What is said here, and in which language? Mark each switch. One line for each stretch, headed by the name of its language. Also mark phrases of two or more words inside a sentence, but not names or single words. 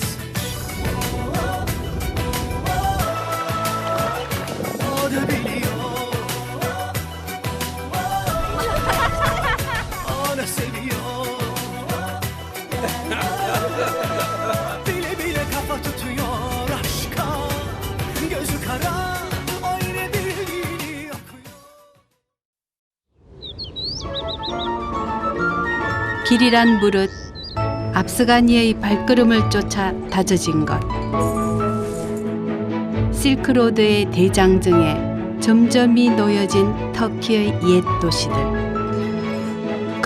Turkish: O da biliyor, o da seviyor. Bile bile kafa tutuyor aşka, gözü kara.
Korean: 길이란 무릇 앞서간 이의 발걸음을 쫓아 다져진 것. 실크로드의 대장정에 점점이 놓여진 터키의 옛 도시들.